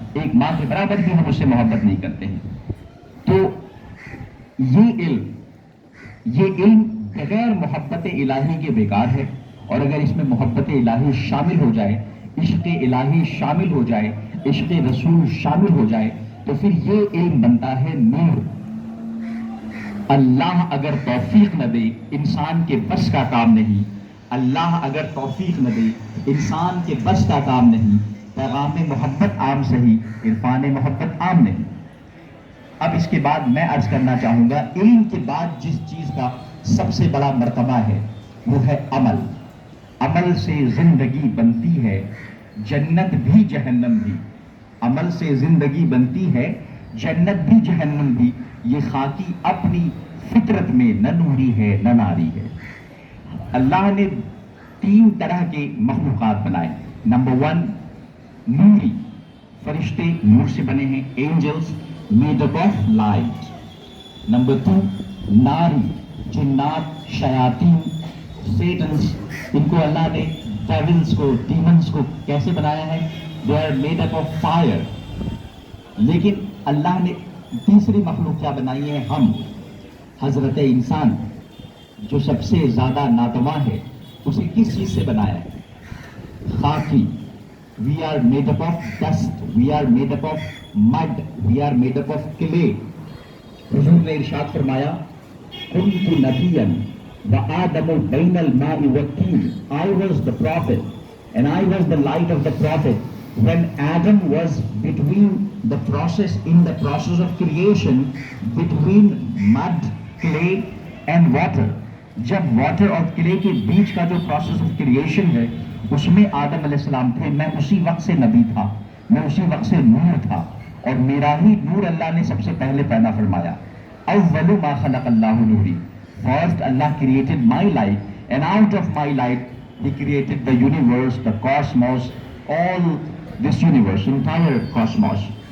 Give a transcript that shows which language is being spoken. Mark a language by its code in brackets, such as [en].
[ur] ایک ماں کے برابر بھی ہم اس سے محبت نہیں کرتے ہیں. تو یہ علم بغیر محبت الہی کے بیکار ہے، اور اگر اس میں محبت الہی شامل ہو جائے، عشق الہی شامل ہو جائے، عشق رسول شامل ہو جائے، تو پھر یہ علم بنتا ہے نور. اللہ اگر توفیق نہ دے، انسان کے بس کا کام نہیں. اللہ اگر توفیق نہ دے، انسان کے بس کا کام نہیں. پیغام محبت عام صحیح، عرفان محبت عام نہیں. اب اس کے بعد میں عرض کرنا چاہوں گا، علم کے بعد جس چیز کا سب سے بڑا مرتبہ ہے وہ ہے عمل. عمل سے زندگی بنتی ہے جنت بھی جہنم بھی. عمل سے زندگی بنتی ہے جنت بھی جہنم بھی. یہ خاکی اپنی فطرت میں نہ نوری ہے نہ ناری ہے. اللہ نے 3 طرح کے مخلوقات بنائے. نمبر 1 نوری، فرشتے نور سے بنے ہیں، [en] Angels made up of light. [ur] Number 2 ناری، جنات، شیاطین، سیٹنز. ان کو اللہ نے ڈیولز کو، ڈیمنز کو کیسے بنایا ہے؟ [en] They are made up of fire. [ur] لیکن اللہ نے تیسری مخلوق کیا بنائی ہے؟ ہم، حضرت انسان جو سب سے زیادہ ناتواں ہے، اسے کس چیز سے بنایا ہے؟ خاکی. [en] We are made up of dust, we are made up of mud, we are made up of clay. [ur] حضور نے ارشاد فرمایا [ar] كنت نبيا وآدم بين الماء والطين. [en] I was the prophet and I was the light of the prophet. When Adam was between the process of creation, between mud, clay and water. [ur] جب water اور clay کے بیچ کا جو [en] process of creation [ur] ہے اس میں آدم علیہ السلام تھے. میں اسی وقت سے نبی تھا، میں اسی وقت سے نور تھا، اور میرا ہی نور اللہ نے سب سے پہلے پیدا فرمایا. [ar] اول ما خلق اللہ نوری. [en] First Allah created my light and out of my light he created the universe, the cosmos, all this universe, entire cosmos.